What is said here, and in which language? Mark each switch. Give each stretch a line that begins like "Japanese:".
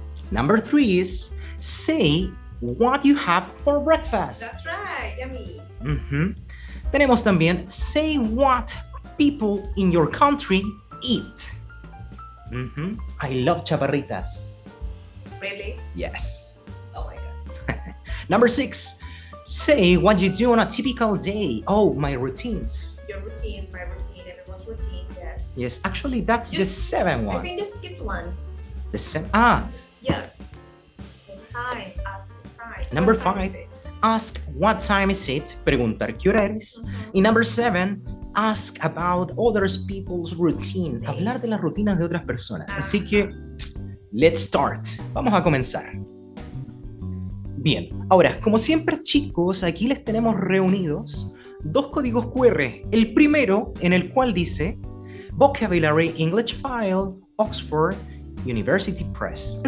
English: Number 3 is say what you have for breakfast. That's right, yummy.
Spanish: Tenemos también
English: say what people in your country eat. I love chaparritas. Really? Yes. Oh my god. Number 6, say what you do on a typical day. Oh, my routines. Your routines, my routine, everyone's routine, yes. Yes, actually that's the 7th one. I think just skipped one. The 7th. Yeah. The time, ask the time. Number 5, ask what time is it.
Spanish: Preguntar qué hora es.
English: Y number 7, ask about other people's routine.
Spanish: Hablar de las rutinas de otras personas. Así que,
English: let's start.
Spanish: Vamos a comenzar. Bien, ahora, como siempre, chicos, aquí les tenemos reunidos 2 códigos QR. El primero, en el cual dice Vocabulary English File, Oxford University Press.